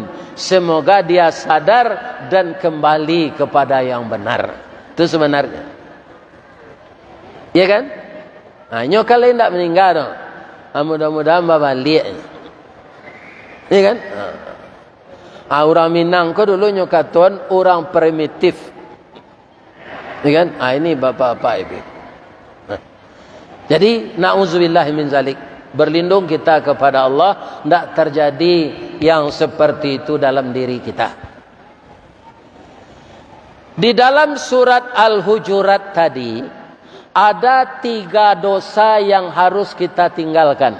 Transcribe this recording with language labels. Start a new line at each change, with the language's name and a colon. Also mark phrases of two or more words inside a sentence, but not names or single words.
Indonesian: Semoga dia sadar dan kembali kepada yang benar. Itu sebenarnya. Ya kan?
Minangkabau: Nah, nyo kalau tidak meninggal no.
Indonesian: Mudah-mudahan balik. Ya kan?
Minangkabau: Orang Minang ko dulu nyo katon orang primitif.
Indonesian: Ya kan? Ini bapak-bapak ibu.
Arabic: جادي نعوذ بالله من ذلك.
Indonesian: Berlindung kita kepada Allah, tidak terjadi yang seperti itu dalam diri kita. Di dalam surat Al-Hujurat tadi ada 3 dosa yang harus kita tinggalkan.